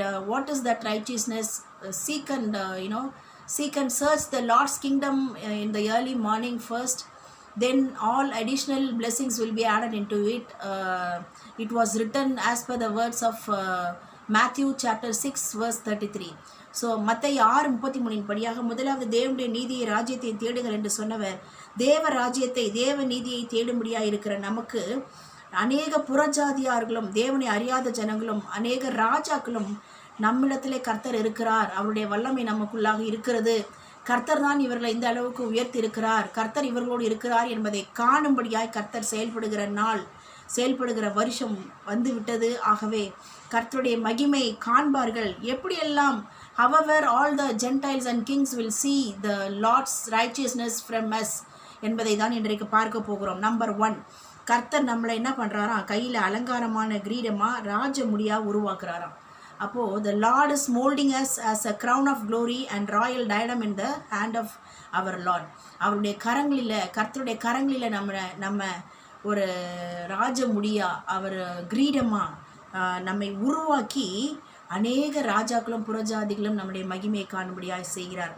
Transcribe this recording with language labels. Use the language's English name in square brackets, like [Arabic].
[English] What is that righteousness? Seek and search the Lord's kingdom in the early morning first. Then all additional blessings will be added into it. It was written as per the words of Matthew chapter 6 verse 33. [Tamil] So மத்தேயு 6:33 படியாக முதலாவது தேவனுடைய நீதியை ராஜ்யத்தை தேடுங்கள் என்று சொன்னவர், தேவ ராஜ்யத்தை தேவ நீதியை தேடும்படியாக இருக்கிற நமக்கு அநேக புறஜாதியார்களும் தேவனை அறியாத ஜனங்களும் அநேக ராஜாக்களும் நம்மிடத்திலே கர்த்தர் இருக்கிறார். அவருடைய வல்லமை நமக்குள்ளாக இருக்கிறது. கர்த்தர் தான் இவர்களை இந்த அளவுக்கு உயர்த்தி இருக்கிறார். கர்த்தர் இவர்களோடு இருக்கிறார் என்பதை காணும்படியாய் கர்த்தர் செயல்படுகிற வருஷம் வந்துவிட்டது. ஆகவே கர்த்தருடைய மகிமை காண்பார்கள். எப்படியெல்லாம் [English] however all the Gentiles and kings will see the Lord's righteousness from us [Tamil] என்பதை தான் இன்றைக்கு பார்க்க போகிறோம். நம்பர் 1, கர்த்தர் நம்மளை என்ன பண்ணுறாராம், கையில் அலங்காரமான கிரீடமாக ராஜ முடியாக உருவாக்குறாராம். அப்போது [English] the Lord is molding us as a crown of glory and royal diadem in the hand of our Lord. [Tamil] அவருடைய கரங்களில், கர்த்தருடைய காரங்களில் நம்ம ஒரு ராஜ முடியா, அவர் கிரீடமாக நம்மை உருவாக்கி அநேக ராஜாக்களும் புறஜாதிகளும் நம்முடைய மகிமையை காணும்படியாக செய்கிறார்.